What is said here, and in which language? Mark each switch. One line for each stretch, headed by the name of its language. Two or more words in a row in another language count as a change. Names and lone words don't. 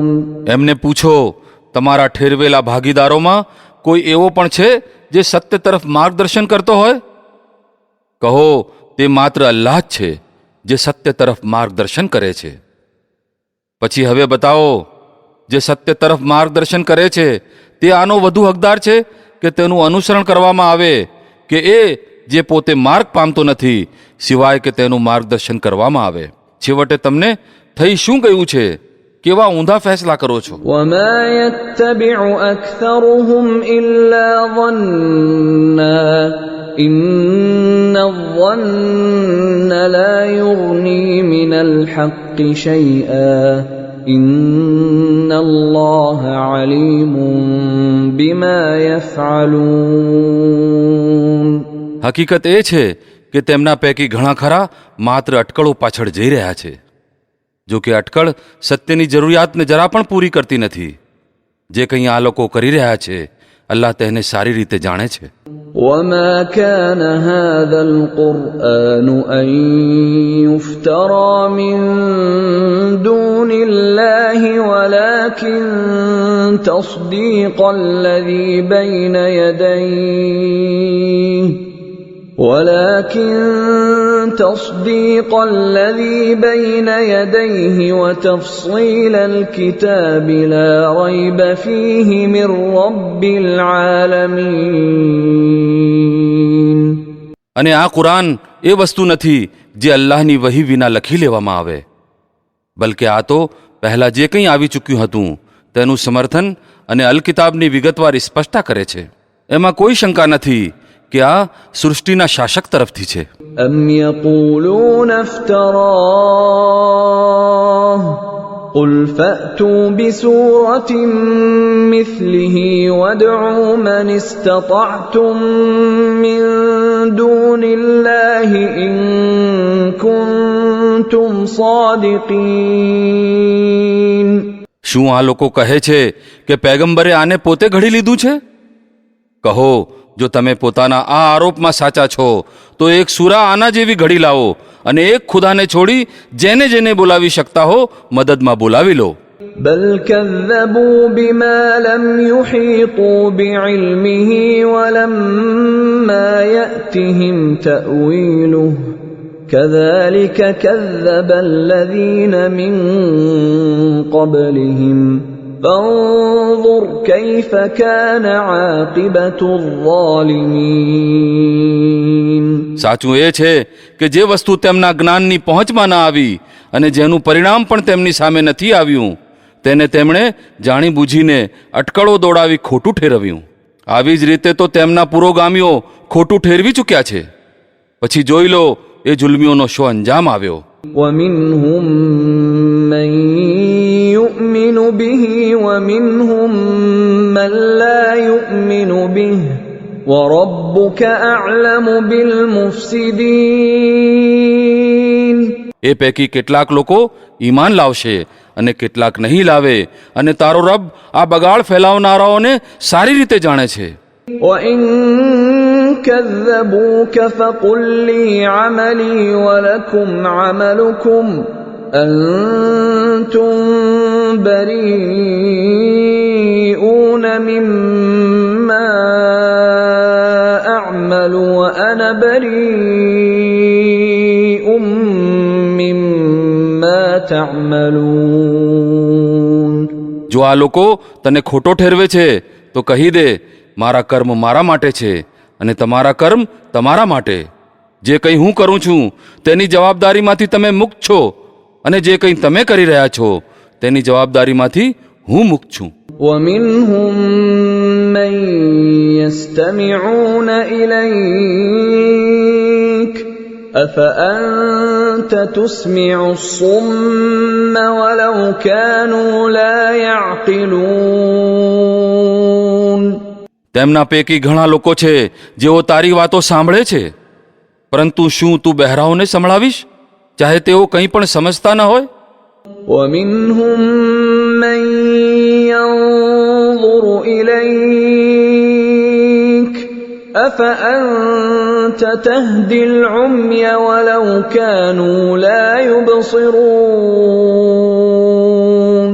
Gujarati: એમને પૂછો, તમારા ઠેરવેલા ભાગીદારોમાં કોઈ એવો પણ છે જે સત્ય તરફ માર્ગદર્શન કરતો હોય? કહો, તે માત્ર અલ્લાહ જ છે જે સત્ય તરફ માર્ગદર્શન કરે છે. પછી હવે બતાવો, જે સત્ય તરફ માર્ગદર્શન કરે છે તે આનો વધુ હકદાર છે કે તેનું અનુસરણ કરવામાં આવે, કે એ જે પોતે માર્ગ પામતો નથી સિવાય કે તેનું માર્ગદર્શન કરવામાં આવે? છેવટે તમને થઈ શું ગયું છે? કેવા ઊંધા ફેસલા કરો છો?
Arabic: وما يتبع أكثرهم إلا ظنا إن الظن لا يغني من الحق شيئا إن الله عليم بما يفعلون.
Gujarati: હકીકત એ છે કે તેમના પૈકી ઘણા ખરા માત્ર અટકળો પાછળ જઈ રહ્યા છે. જો કે અટકળ સત્યની જરૂરિયાતને જરા પણ પૂરી કરતી નથી. જે કંઈ આ લોકો કરી રહ્યા છે અલ્લાહ તેને સારી રીતે જાણે છે.
Arabic: وما كان هذا القرآن أن يفترى من دون الله ولكن تصديق الذي بين يديه وتفصيل الكتاب لا ريب فيه من رب العالمين.
Gujarati: અને આ કુરાન એ વસ્તુ નથી જે અલ્લાહની વહી વિના લખી લેવામાં આવે, બલકે આ તો પહેલા જે કંઈ આવી ચૂક્યું હતું તેનું સમર્થન અને અલ કિતાબની વિગતવાર સ્પષ્ટતા કરે છે. એમાં કોઈ શંકા નથી કે આ સૃષ્ટિના શાસક તરફથી છે.
Arabic: أم يقولون افتراه قل فأتوا بسورة مثله وادعوا من استطعتم من دون الله إن كنتم صادقين.
Gujarati: શું આ લોકો કહે છે કે પૈગંબરે આને પોતે ઘડી લીધું છે? કહો, જો તમે પોતાના આ આરોપમાં સાચા છો તો એક સૂરા આના જેવી ઘડી લાવો અને એક ખુદાને છોડી જેને જેને બોલાવી શકતા હો મદદમાં બોલાવી લો.
Arabic: بل كذبوا بما لم يحيطوا بعلمه ولما يأتهم تأويله كذلك كذب الذين من قبلهم فانظر كيف كان عاقبة الظالمين.
Gujarati: સાચું એ છે કે જે વસ્તુ તેમના જ્ઞાનની પહોંચમાં ના આવી અને જેનું પરિણામ પણ તેમની સામે નથી આવ્યું તેને તેમણે જાણી બૂજીને અટકળો દોડાવી ખોટું ઠેરવ્યું. આવી જ રીતે તો તેમના પુરોગામીઓ ખોટું ઠેરવી ચૂક્યા છે. પછી જોઈ લો એ જુલ્મીઓનો શો અંજામ આવ્યો.
Arabic: ومنهم من يؤمن به ومنهم من لا يؤمن به وَرَبُّكَ أَعْلَمُ بِالْمُفْسِدِينَ.
Gujarati: એ પૈકી કેટલાક લોકો ઈમાન લાવશે અને કેટલાક નહીં લાવે અને તારો રબ આ બગાડ ફેલાવનારાઓને સારી રીતે જાણે છે.
Arabic: وَإِن كَذَّبُوكَ فَقُل لِّي عَمَلِي وَلَكُمْ عَمَلُكُمْ أَنتُم بَرِيئُونَ مِمَّا أَعْمَلُ وَأَنَا بَرِيءٌ مِّمَّا تَعْمَلُونَ.
Gujarati: જો આ લોકો તને ખોટો ઠેરવે છે તો કહી દે, મારા કર્મ મારા માટે છે અને તમારા કર્મ તમારા માટે. જે કંઈ હું કરું છું તેની જવાબદારીમાંથી તમે મુક્ત છો અને જે કંઈ તમે કરી રહ્યા છો તેની જવાબદારીમાંથી હું મુક્ત છું.
Arabic: وَمِنْهُمْ مَنْ يَسْتَمِعُونَ إِلَيْكَ أَفَأَنْتَ تُسْمِعُ الصُّمَّ وَلَوْ كَانُوا لَا يَعْقِلُونَ.
Gujarati: તેમના પૈકી ઘણા લોકો છે જેઓ તારી વાતો સાંભળે છે, પરંતુ શું તું બહેરાઓને સંભળાવીશ ચાહે તેઓ કંઈ પણ સમજતા ન હોય?
Arabic: وَمِنْهُمْ مَنْ يَنْظُرُ إِلَيْكَ أَفَأَنْتَ تَهْدِي الْعُمْيَ وَلَوْ كَانُوا لَا يُبْصِرُونَ.